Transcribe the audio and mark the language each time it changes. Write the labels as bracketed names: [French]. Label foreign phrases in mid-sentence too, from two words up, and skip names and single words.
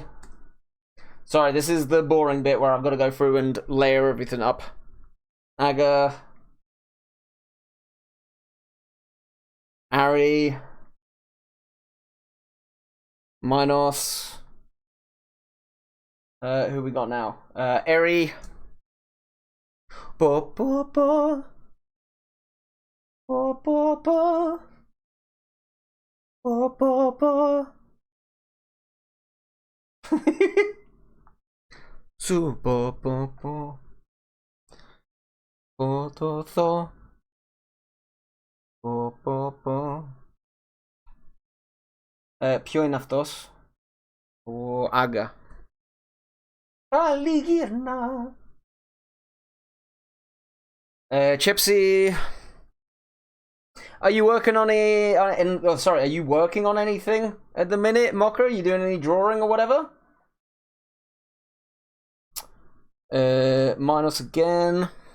[English] Sorry, this is the boring bit where I've got to go through and layer everything up. Aga. Ari. Minos. Who we got now? Eri. Bo bo bo. Bo bo bo. Bo bo bo. Su bo bo bo. Bo to tho. Bo bo bo. [Greek] Ποιο είναι αυτός? Ο Άγκα. Πάλι γυρνά. Chipsy. [English] Are you working on are you working on anything at the minute, Mocker? Are you doing any drawing or whatever? Minus again.